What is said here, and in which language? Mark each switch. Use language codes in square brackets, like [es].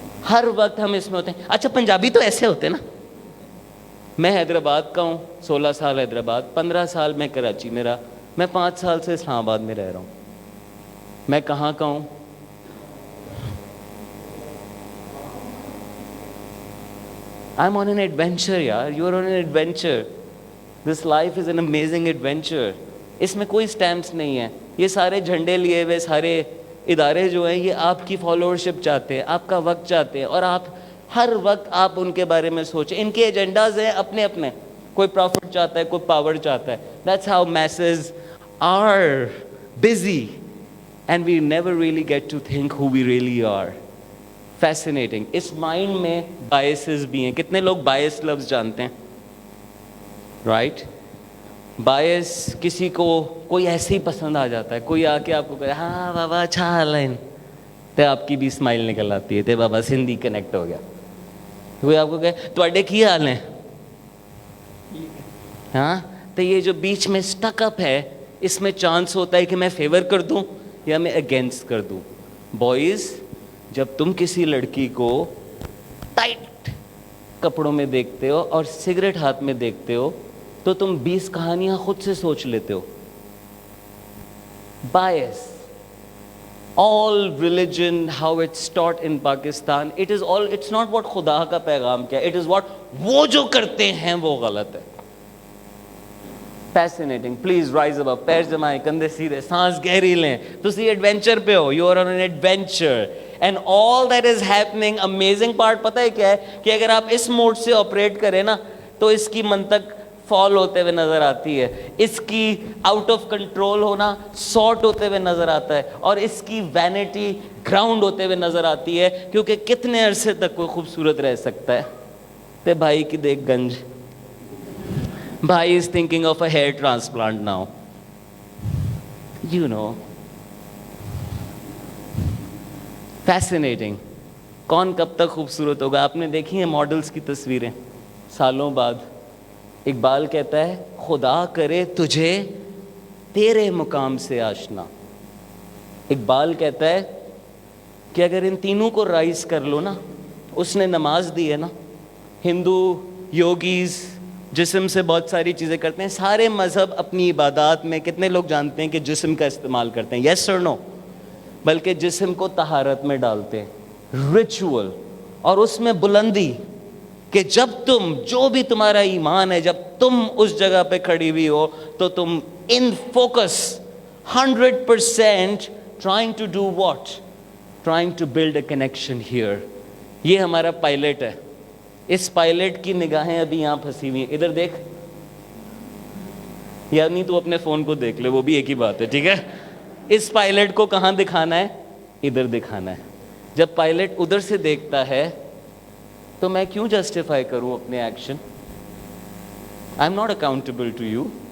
[ur] ہر وقت ہم اس میں ہوتے ہیں. اچھا پنجابی تو ایسے ہوتے ہیں نا. میں حیدرآباد کا ہوں, 16 سال حیدرآباد, 15 سال میں کراچی میں رہا, میں 5 سال سے اسلام آباد میں رہ رہا ہوں. میں کہاں کا ہوں؟ [en] I'm on an adventure [ur] یار. [en] You are on an adventure. This life is an amazing adventure. [ur] اس میں کوئی سٹیمپس نہیں ہیں. یہ سارے جھنڈے لیے ہوئے سارے ادارے جو ہیں یہ آپ کی فالوورشپ چاہتے ہیں, آپ کا وقت چاہتے ہیں, اور آپ ہر وقت آپ ان کے بارے میں سوچیں. ان کے ایجنڈاز ہیں اپنے اپنے. کوئی پروفٹ چاہتا ہے, کوئی پاور چاہتا ہے. [en] That's how masses are busy and we never really get to think who we really are. Fascinating. [ur] اس mind میں بائسز بھی ہیں. کتنے لوگ بائس لفظ جانتے ہیں؟ رائٹ. بائس کسی کو کوئی ایسے ہی پسند آ جاتا ہے. کوئی آ کے آپ کو کہے ہاں بابا اچھا حال ہے, تو آپ کی بھی اسمائل نکل آتی ہے, تو بابا سندھی کنیکٹ ہو گیا. کوئی آپ کو کہے [pa] تواڈے کی حال ہیں, [ur] ہاں, تو یہ جو بیچ میں اسٹک اپ ہے اس میں چانس ہوتا ہے کہ میں فیور کر دوں یا میں اگینسٹ کر دوں. بوائز, جب تم کسی لڑکی کو ٹائٹ کپڑوں میں دیکھتے ہو اور سگریٹ ہاتھ میں دیکھتے ہو تو تم 20 کہانیاں خود سے سوچ لیتے ہو. [en] Bias. All religion, how it's taught in Pakistan, it's not what [ur] خدا کا پیغام کیا, [en] it is what [ur] وہ جو کرتے ہیں وہ غلط ہے. [en] Fascinating. Please rise above. [ur] پیر جمائیں, کندھے سیدھے, سانس گہری لیں. [pa] تسی ایڈونچر پہ ہو. [en] You are on an adventure. And all that is happening, amazing part [ur] پتہ ہے کیا ہے, کہ اگر آپ اس موڈ سے آپریٹ کریں نا تو اس کی منطق فال ہوتے ہوئے نظر آتی ہے, اس کی آؤٹ آف کنٹرول ہونا سارٹ ہوتے ہوئے نظر آتا ہے, اور اس کی وینٹی گراؤنڈ ہوتے ہوئے نظر آتی ہے. کیونکہ کتنے عرصے تک کوئی خوبصورت رہ سکتا ہے. [pa] تے بھائی کی دیکھ گنج, [en] بھائی is thinking of a hair transplant now. You know. Fascinating. [ur] کون کب تک خوبصورت ہوگا؟ آپ نے دیکھی ہیں ماڈلز کی تصویریں سالوں بعد. اقبال کہتا ہے خدا کرے تجھے تیرے مقام سے آشنا. اقبال کہتا ہے کہ اگر ان تینوں کو رائز کر لو نا, اس نے نماز دی ہے نا. ہندو یوگیز جسم سے بہت ساری چیزیں کرتے ہیں. سارے مذہب اپنی عبادات میں کتنے لوگ جانتے ہیں کہ جسم کا استعمال کرتے ہیں؟ یس اور نو؟ بلکہ جسم کو طہارت میں ڈالتے ہیں, ریچول, اور اس میں بلندی, کہ جب تم جو بھی تمہارا ایمان ہے جب تم اس جگہ پہ کھڑی ہوئی ہو تو تم in focus 100% [en] trying to do what? Trying to build a connection here. [ur] یہ ہمارا پائلٹ ہے. اس پائلٹ کی نگاہیں ابھی یہاں پھنسی ہوئی ہیں. ادھر دیکھ, یا نہیں تو اپنے فون کو دیکھ لے, وہ بھی ایک ہی بات ہے, ٹھیک ہے. اس پائلٹ کو کہاں دکھانا ہے؟ ادھر دکھانا ہے. جب پائلٹ ادھر سے دیکھتا ہے تو میں کیوں جسٹیفائی کروں اپنے action? [en] I am not accountable to you.